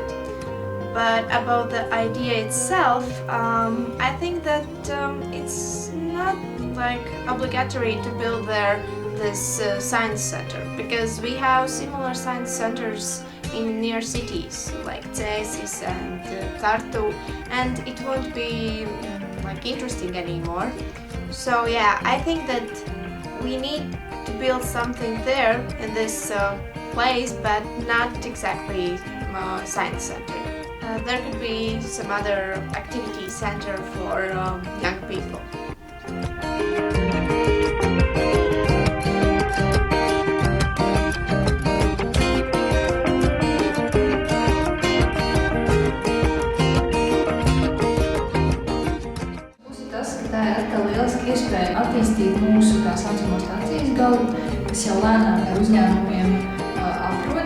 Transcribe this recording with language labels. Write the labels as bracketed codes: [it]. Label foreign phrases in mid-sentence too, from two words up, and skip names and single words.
[en] But about the idea itself, I think that it's not like obligatory to build there this science center, because we have similar science centers in near cities like Cēsis and Tartu, and it won't be like interesting anymore. So yeah, I think that we need to build something there in this place, but not exactly science center. There could be some other activity center for young people. [lv] Tā ir atkal lieliski iespēja attīstīt mūsu tā saucamo stācijas galu, kas jau lēnām ar uzņēmumiem aprod.